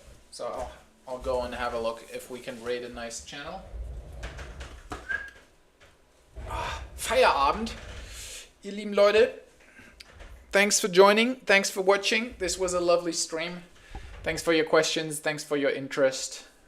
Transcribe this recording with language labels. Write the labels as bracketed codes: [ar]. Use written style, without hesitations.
[en] So I'll go and have a look if we can raid a nice channel. [de] Feierabend, ihr lieben Leute. [en] Thanks for joining. Thanks for watching. This was a lovely stream. Thanks for your questions. Thanks for your interest.